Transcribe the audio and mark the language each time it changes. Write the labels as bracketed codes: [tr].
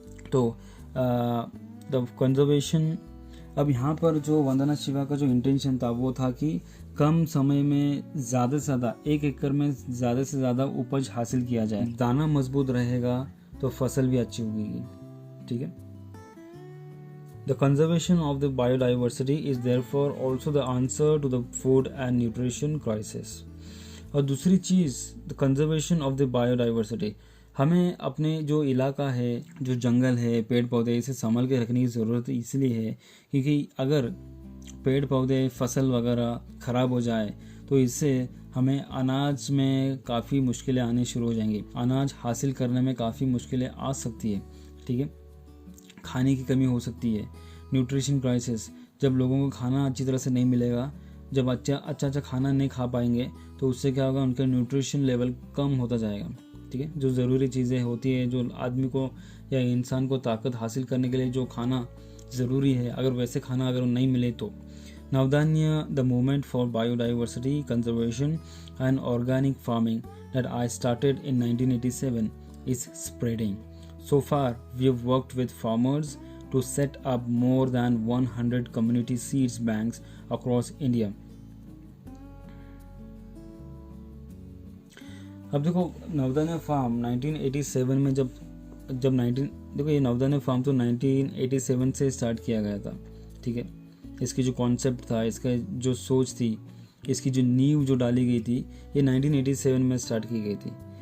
[hi] तो the conservation, अब यहाँ पर जो वंदना शिवा का जो इंटेंशन था वो था कि कम समय में ज़्यादा से ज़्यादा 1 एकड़ में ज़्यादा से ज़्यादा उपज हासिल किया जाए। दाना मजबूत रहेगा तो फसल भी अच्छी उगेगी, ठीक है। [en] The conservation of the biodiversity is therefore also the answer to the food and nutrition crisis. [hi] और दूसरी चीज़, [en] the conservation of the biodiversity, [hi] हमें अपने जो इलाका है, जो जंगल है, पेड़ पौधे, इसे संभाल के रखने की ज़रूरत इसलिए है क्योंकि अगर पेड़ पौधे, फसल वगैरह ख़राब हो जाए तो इससे हमें अनाज में काफ़ी मुश्किलें आनी शुरू हो जाएंगी। अनाज हासिल करने में काफ़ी मुश्किलें आ सकती है, ठीक है। खाने की कमी हो सकती है। न्यूट्रिशन क्राइसिस, जब लोगों को खाना अच्छी तरह से नहीं मिलेगा, जब अच्छा खाना नहीं खा पाएंगे तो उससे क्या होगा, उनका न्यूट्रिशन लेवल कम होता जाएगा, ठीक है। जो ज़रूरी चीज़ें होती है, जो आदमी को या इंसान को ताकत हासिल करने के लिए जो खाना ज़रूरी है, अगर वैसे खाना अगर नहीं मिले तो नवधान्य, [en] The movement for biodiversity conservation and organic farming that I started in 1987 is spreading. So far, we have worked with farmers to set up more than 100 community seeds banks across India. [hi] अब देखो, नवधान्य farm 1987 में जब देखो ये नवधान्य farm तो 1987 से start किया गया था, ठीक है। इसकी जो कॉन्सेप्ट था, इसका जो सोच थी, इसकी जो नींव जो डाली गई थी, ये 1987 में स्टार्ट की गई थी।